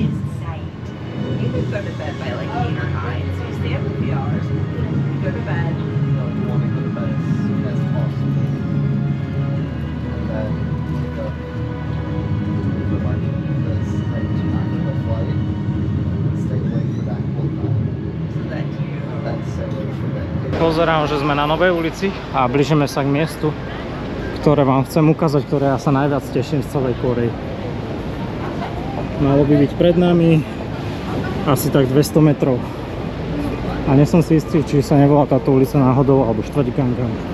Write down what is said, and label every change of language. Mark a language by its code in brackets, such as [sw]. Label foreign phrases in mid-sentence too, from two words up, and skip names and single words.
[en] You can go to bed by like 8 or 9, so you stay up a few hours, you go to bed. You want to go to bed as soon as possible. And then wake up in the morning because I do not have a flight. Stay awake for that whole time. So that you... That's it for that. [sk] Pozerám, že sme na Novej ulici a blížime sa k miestu, ktoré vám chcem ukázať, ktoré ja sa najviac teším z celej Kórey. Malo by byť pred nami asi tak 200 metrov. A nie som si istý, či sa nevolá táto ulica náhodou, alebo štvrť Gangnam.